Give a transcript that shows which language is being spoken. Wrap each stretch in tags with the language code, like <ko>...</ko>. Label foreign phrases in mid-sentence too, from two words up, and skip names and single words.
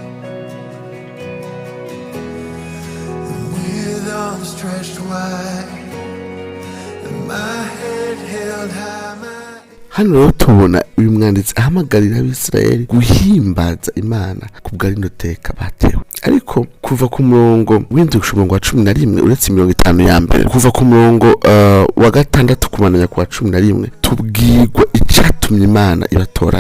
<en>and with arms stretched wide and my head held high,</en> <rn>hano rero tubona uyu mwanditsi ahamagarira Abisirayeli guhimbaza Imana kubw'arino teka batewe. Ariko kuva ku murongo w'indwi gushika wa 11, uretse 50 ya mbere, kuva ku murongo wa 6 kumananya ku wa 11, tubwirwa icatumye Imana ibatoranya.</rn>